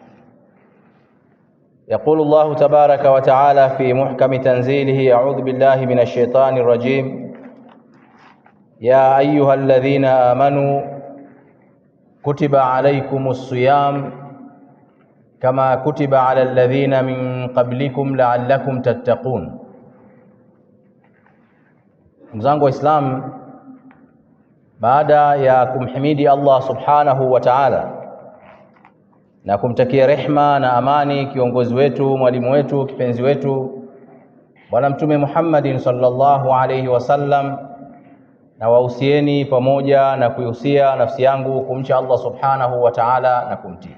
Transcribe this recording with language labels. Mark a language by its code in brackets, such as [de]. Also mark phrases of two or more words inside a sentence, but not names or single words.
[ar] يقول الله تبارك وتعالى في محكم تنزيله: أعوذ بالله من الشيطان الرجيم. يا أيها الذين آمنوا كتب عليكم الصيام كما كتب على الذين من قبلكم لعلكم تتقون. [sw] Mzangu wa Islam, baada ya kumhimidi Allah [ar] سبحانه وتعالى [sw] na kumtakia rehma na amani kiongozi wetu, mwalimu wetu, kipenzi wetu Bwana Mtume Muhammadin [ar] صلى الله عليه وسلم, [sw] na wahusieni pamoja na kuihusia nafsi yangu kumcha Allah [ar] سبحانه وتعالى [sw] na kumtii.